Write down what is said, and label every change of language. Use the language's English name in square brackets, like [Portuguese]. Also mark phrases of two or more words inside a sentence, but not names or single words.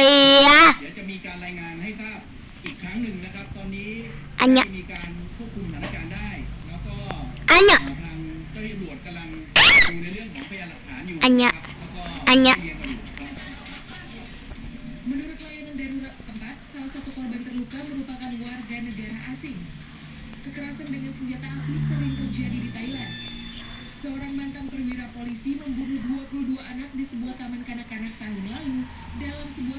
[Indonesian] Iya, [Thai] เดี๋ยวจะมีการรายงานให้ทราบอีกครั้งหนึ่งนะครับ ตอนนี้ Anya มีการควบคุมสถานการณ์ได้ แล้วก็ Anya, ทางเจ้าหน้าที่ตำรวจกำลังดูในเรื่องของพยานหลักฐานอยู่ Anya นะครับแล้วก็ Anya เรียงกันอยู่ครับ [Indonesian] Menurut layanan darurat setempat, salah satu korban terluka merupakan warga negara asing. Kekerasan dengan senjata api sering terjadi di Thailand. Seorang mantan perwira polisi membunuh 22 anak di sebuah taman kanak-kanak tahun lalu dalam sebuah